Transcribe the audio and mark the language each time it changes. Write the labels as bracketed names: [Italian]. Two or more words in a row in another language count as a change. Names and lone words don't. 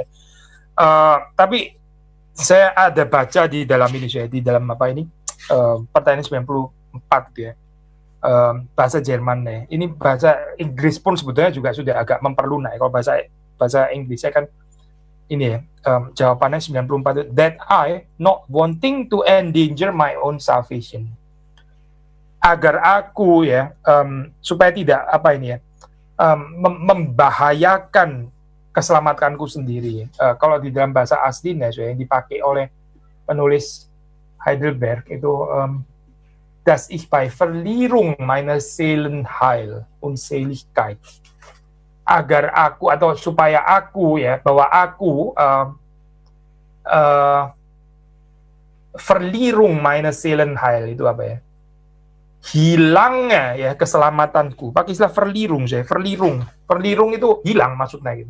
[Indonesian] Tapi saya ada baca di dalam ini saya, di dalam apa ini pertanyaan 94 gitu ya. Bahasa Jerman nih. Ini bahasa Inggris pun sebetulnya juga sudah agak memperlunak. Kalau bahasa Inggris saya kan ini ya, jawabannya 94, [English] that I not wanting to endanger my own salvation. [Indonesian] Agar aku ya supaya tidak apa ini ya membahayakan keselamatanku sendiri. Kalau di dalam bahasa aslinya yang dipakai oleh penulis Heidelberg itu [German] dass ich bei Verlierung meiner Seelenheil Unseligkeit, [Indonesian] agar aku atau supaya aku ya, bahwa aku [German] Verlierung meiner Seelenheil [Indonesian] itu apa ya, hilangnya ya keselamatanku. Pakai istilah Verlierung saya, Verlierung itu hilang maksudnya gitu.